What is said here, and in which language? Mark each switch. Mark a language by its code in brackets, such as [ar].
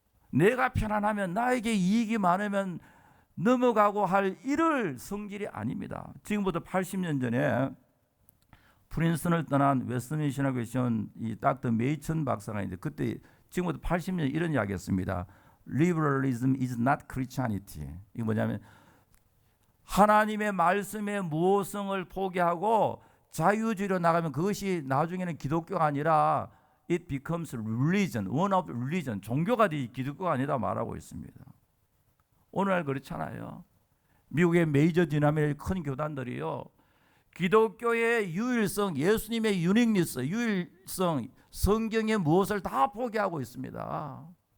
[ko] 내가 편안하면, 나에게 이익이 많으면 넘어가고 할 이럴 성질이 아닙니다. 지금부터 80년 전에 프린스턴을 떠난 웨스트민스터 신학교에 온 이 닥터 메이천 박사가 있는데, 그때 지금부터 80년 이런 이야기했습니다. [en] Liberalism is not Christianity. [ko] 이게 뭐냐면 하나님의 말씀의 모성을 포기하고 자유주의로 나가면 그것이 나중에는 기독교가 아니라 [en] it becomes religion, one of religion, [ko] 종교가 되지 기독교가 아니다 말하고 있습니다. 오늘날 그렇잖아요. 미국의 메이저 디나미네이션의 큰 교단들이요, 기독교의 유일성, 예수님의 유닉니스, 유일성, 성경의 무엇을 다 포기하고 있습니다.